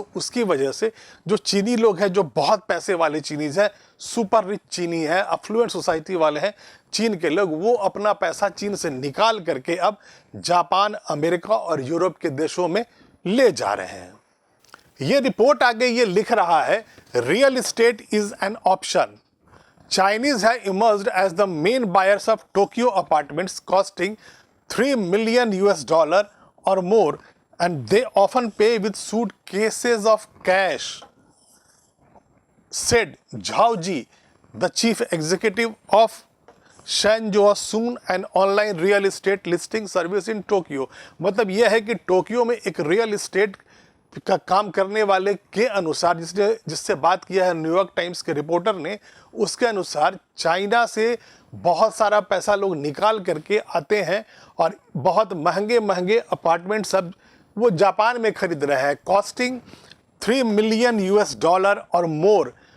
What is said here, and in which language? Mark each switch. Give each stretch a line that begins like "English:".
Hindi: तो उसकी वजह से जो चीनी लोग हैं, जो बहुत पैसे वाले चीनीज हैं, सुपर रिच चीनी है, अफ्लुएंट सोसाइटी वाले हैं चीन के लोग, वो अपना पैसा चीन से निकाल करके अब जापान, अमेरिका और यूरोप के देशों में ले जा रहे हैं। ये रिपोर्ट आगे ये लिख रहा है,
English: Real estate is an option. Chinese have emerged as the main buyers of Tokyo apartments costing $3 million or more, and they often pay with suitcases of cash, said Zhao Ji, the chief executive of Shenzhou Soon, an online real estate listing service in Tokyo।
Hindi: मतलब यह है कि Tokyo में एक real estate का काम करने वाले के अनुसार, जिससे बात किया है न्यूयॉर्क टाइम्स के रिपोर्टर ने, उसके अनुसार चाइना से बहुत सारा पैसा लोग निकाल करके आते हैं और बहुत महंगे महंगे अपार्टमेंट सब वो जापान में खरीद रहे हैं,
English: Costing $3 million और more.